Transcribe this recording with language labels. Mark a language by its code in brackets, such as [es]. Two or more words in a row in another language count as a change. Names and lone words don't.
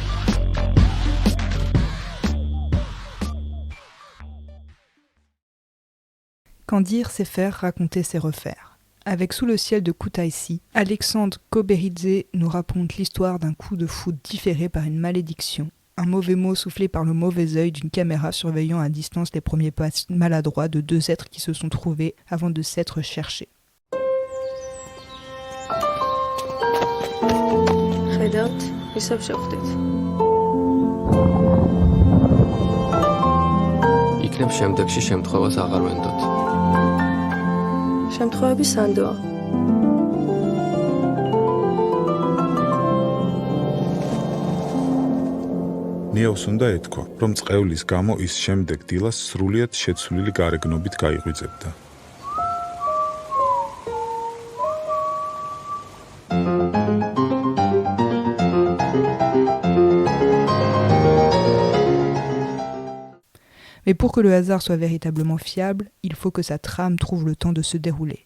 [fr] Quand dire, c'est faire, raconter, c'est refaire. Avec Sous le ciel de Kutaisi, Alexandre Koberidze nous raconte l'histoire d'un coup de foudre différé par une malédiction, un mauvais mot soufflé par le mauvais œil d'une caméra surveillant à distance les premiers pas maladroits de deux êtres qui se sont trouvés avant de s'être cherchés. [ka] ხედავთ, ისევ შევხვდით. იქნებ შემდეგში შემთხვევას აღარ ვენდოთ. შემთხვევები სანდოა. ნიოს უნდა ეთქვა, რომ წყევლის გამო ის შემდეგ დილას სრულიად შეცვლილი გარეგნობით გაიღვიძებდა. [fr] Mais pour que le hasard soit véritablement fiable, il faut que sa trame trouve le temps de se dérouler.